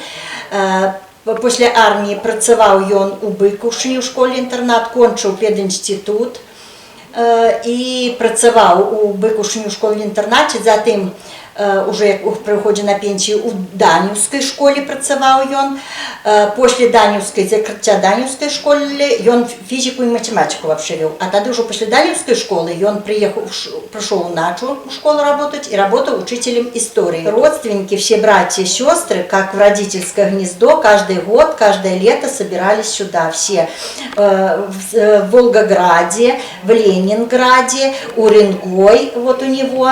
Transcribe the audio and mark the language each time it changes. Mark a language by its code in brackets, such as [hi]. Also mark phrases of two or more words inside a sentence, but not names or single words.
[be] Пасля арміі працаваў ён у Быкушыні ў школе-інтэрнат, кончыў педінстытут і працаваў у Быкушыні ў школе-інтэрнаце, затым уже як прыходзі на пенсію у Даніўскай школе працаваў ён. Пасля Даніўскай, закрыцця Даніўскай школы ён фізіку і математику вообще вёў. А тады ўжо пасля Даніўскай школы ён [ru] пришёл в Начу в школу работать и работал учителем истории. Родственники, все братья и сестры, как в родительское гнездо, каждый год, каждое лето собирались сюда. Все в Волгограде, в Ленинграде, Уренгой, вот у него.